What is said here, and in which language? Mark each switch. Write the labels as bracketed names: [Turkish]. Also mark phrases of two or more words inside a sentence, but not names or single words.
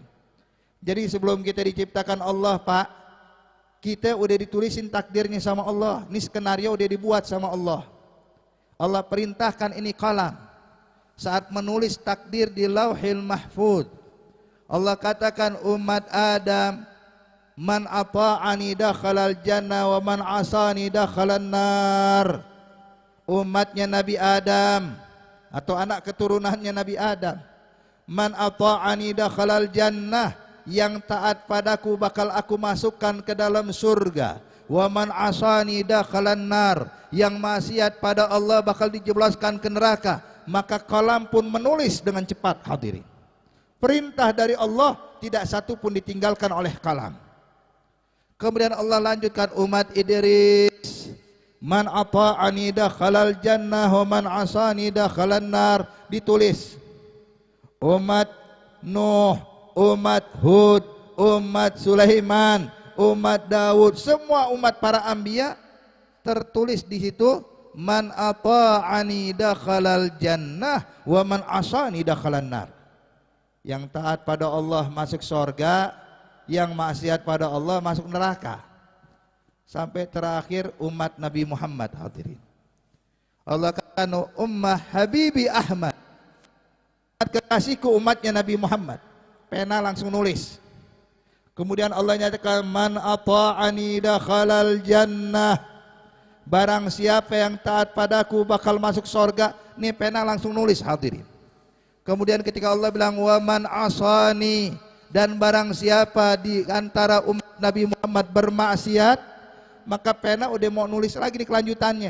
[Indonesian] Jadi sebelum kita diciptakan Allah Pak, kita udah ditulisin takdirnya sama Allah. Ini skenario udah dibuat sama Allah. Allah perintahkan ini qalam. Saat menulis takdir di Lauhil Mahfuz, Allah katakan umat Adam, [Arabic] من أطاعني دخل الجنة ومن عصاني دخل النار. [Indonesian] Umatnya Nabi Adam atau anak keturunannya Nabi Adam, [Arabic] من أطاعني دخل الجنة, [Indonesian] yang taat padaku bakal aku masukkan ke dalam surga. [Arabic] ومن عصاني دخل النار, [Indonesian] yang maksiat pada Allah bakal dijebloskan ke neraka. Maka kalam pun menulis dengan cepat hadirin. Perintah dari Allah tidak satu pun ditinggalkan oleh kalam. Kemudian Allah lanjutkan umat Idris, [Arabic] من أطاعني دخل الجنة ومن عصاني دخل النار, [Indonesian] ditulis. Umat Nuh, umat Hud, umat Sulaiman, umat Daud, semua umat para anbiya tertulis di situ, [Arabic] من أطاعني دخل الجنة ومن عصاني دخل النار. [Indonesian] Yang taat pada Allah masuk surga, yang maksiat pada Allah masuk neraka. Sampai terakhir umat Nabi Muhammad hadirin. Allah katakan [Arabic] أمة حبيبي أحمد, [Indonesian] kekasihku umatnya Nabi Muhammad. Pena langsung nulis. Kemudian Allah nyatakan [Arabic] من أطاعني دخل الجنة, [Indonesian] barang siapa yang taat padaku bakal masuk surga. Nih pena langsung nulis hadirin. Kemudian ketika Allah bilang [Arabic] ومن عصاني, [Indonesian] dan barang siapa di antara umat Nabi Muhammad bermaksiat, maka pena udah mau nulis lagi di kelanjutannya.